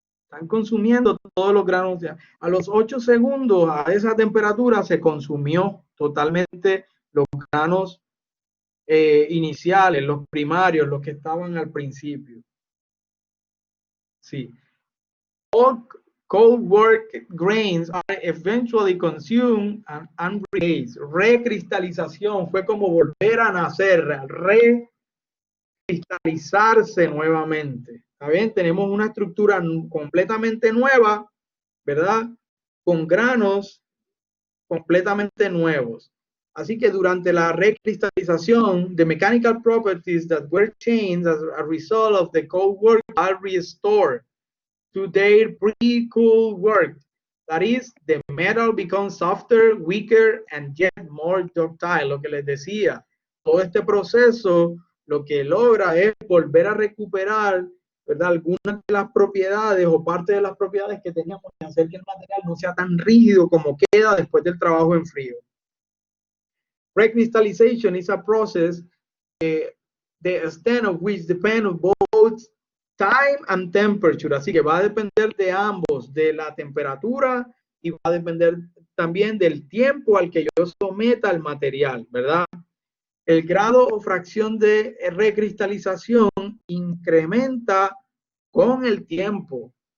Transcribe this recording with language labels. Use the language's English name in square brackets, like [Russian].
[Spanish] Están consumiendo todos los granos. A los 8 segundos, a esa temperatura, se consumió totalmente los granos iniciales, los primarios, los que estaban al principio. Sí. [English] All cold work grains are eventually consumed and replaced. [Spanish] Recristalización fue como volver a nacer, recristalizarse nuevamente. ¿Está bien? Tenemos una estructura completamente nueva, ¿verdad? Con granos completamente nuevos. Así que durante la recristalización, [English] the mechanical properties that were changed as a result of the cold work are restored to their pre-cool work. That is, the metal becomes softer, weaker, and yet more ductile. [Spanish] Lo que les decía, todo este proceso lo que logra es volver a recuperar, ¿verdad?, algunas de las propiedades o parte de las propiedades que teníamos y hacer que el material no sea tan rígido como queda después del trabajo en frío. [English] Recrystallization is a process, the extent of which depends on both time and temperature. [Spanish] Así que va a depender de ambos, de la temperatura y va a depender también del tiempo al que yo someta el material, ¿verdad? El grado o fracción de recristalización incrementa con el tiempo.